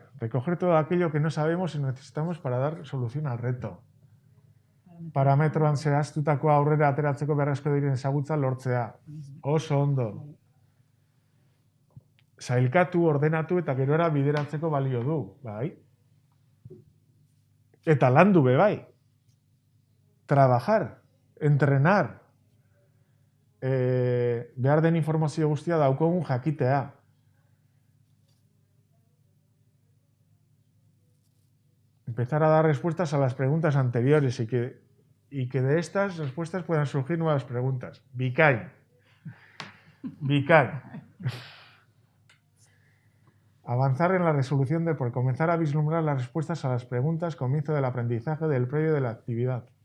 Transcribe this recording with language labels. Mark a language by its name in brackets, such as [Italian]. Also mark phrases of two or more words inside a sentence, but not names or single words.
[Spanish] Recoger todo aquello que no sabemos y necesitamos para dar solución al reto. [Basque] Parametroan zehaztutako aurrera ateratzeko beharrezko diren ezagutza lortzea. Oso ondo. Sailkatu, ordenatu eta gerora bideratzeko balio du, bai? Eta landu be bai. [Spanish] Trabajar, entrenar. [Basque] Behar den informazio guztia daukogun jakitea. [Spanish] Empezar a dar respuestas a las preguntas anteriores y que y que de estas respuestas puedan surgir nuevas preguntas. [Basque] Bikain. [Spanish] Avanzar en la resolución por comenzar a vislumbrar las respuestas a las preguntas, comienzo del aprendizaje del premio de la actividad.